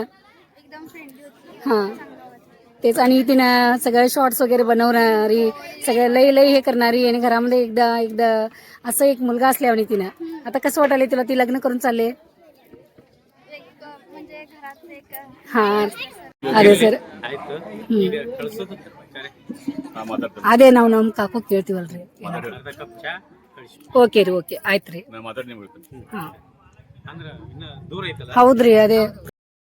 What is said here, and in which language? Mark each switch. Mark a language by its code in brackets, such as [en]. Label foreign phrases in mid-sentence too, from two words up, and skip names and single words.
[mr] एकदम फ्रेंडली होती. हां तेच. आणि तिनं सगळं शॉर्ट्स वगैरे बनवणारी, सगळं लई हे करणारी, आणि घरामध्ये एकदा असं एक मुलगा असल्याने तिनं. आता कसं वाटायला तुला ती लग्न करून चालले? म्हणजे घरात एक [kn] ಹಾಂ ಅದೇ ಸರ್. ಅದೇ ನಾವು ನಮ್ಮ ಕಾಕು ಕೇಳ್ತೀವಲ್ರಿ. ಓಕೆ ರೀ, ಓಕೆ ಆಯ್ತು ರೀ. ಮಾತಾಡಿ ನಿಮ್ಗೆ ಹಾಂ ಅಂದ್ರೆ ಇನ್ನು ದೂರ ಐತಲ್ಲ ಹೌದ್ರಿ, ಅದೇ